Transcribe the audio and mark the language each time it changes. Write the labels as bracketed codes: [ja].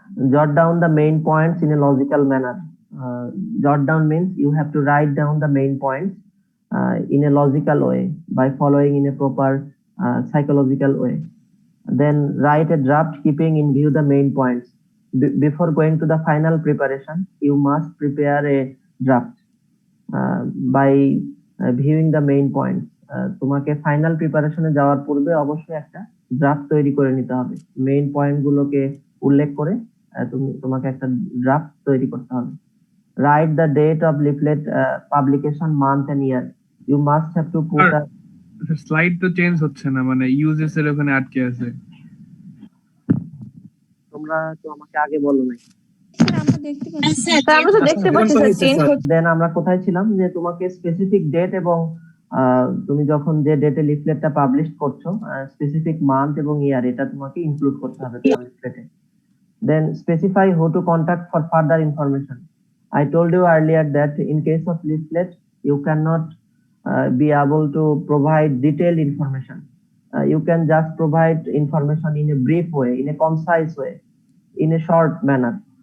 [en] Jot down the main points in a logical manner. Jot down means you have to write down the main points in a logical way by following in a proper psychological way. Then write a draft keeping in view the main points. Before going to the final preparation, you must prepare a draft by viewing the main points. [bn] তোমাকে final প্রিপারেশনে যাওয়ার পূর্বে অবশ্যই একটা draft তৈরি করে নিতে হবে, main point গুলোকে উল্লেখ করে তোমাকে একটা ড্রাফট তৈরি করতে হবে। [en] Write the date of leaflet publication, month and year. You must have to put a [bn] slide তো চেঞ্জ হচ্ছে না, মানে ইউজেস এর ওখানে আটকে আছে। তোমরা তো আমাকে আগে বলো নাই। আমরা তো দেখতে পাচ্ছি স্যার চেঞ্জ হচ্ছে। দেন আমরা কোথায় ছিলাম যে তোমাকে স্পেসিফিক ডেট এবং তুমি যখন যে ডেটে লিফলেটটা পাবলিশ করছো স্পেসিফিক মান্থ এবং ইয়ার এটা তোমাকে ইনক্লুড করতে হবে লিফলেটে। [en] Then specify who to contact for further information. I told you earlier that in case of leaflet you cannot be able to provide detailed information. You can just provide information in a brief way, in a concise way, in a short manner.